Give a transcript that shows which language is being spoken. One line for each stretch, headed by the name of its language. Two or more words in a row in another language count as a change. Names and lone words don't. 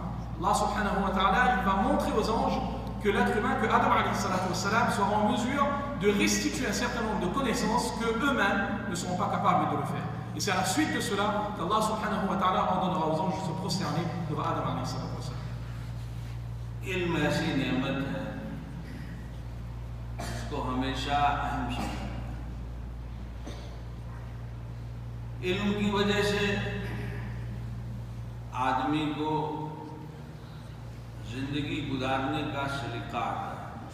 Arabic: الله سبحانه وتعالى,
French: il va montrer aux anges que l'être humain, que Adam
Arabic: عليه الصلاة والسلام
French: sera en mesure de restituer un certain nombre de connaissances que eux-mêmes ne seront pas capables de le faire. Et c'est à la suite de cela qu'
Arabic: الله سبحانه وتعالى
French: ordonnera aux anges de se prosterner devant Adam
Arabic: عليه الصلاة والسلام.
Urdu: علم ایسی نعمت ہے اس کو ہمیشہ اہم سمجھیں. علم کی وجہ سے آدمی کو زندگی گزارنے کا سلیقہ آتا ہے.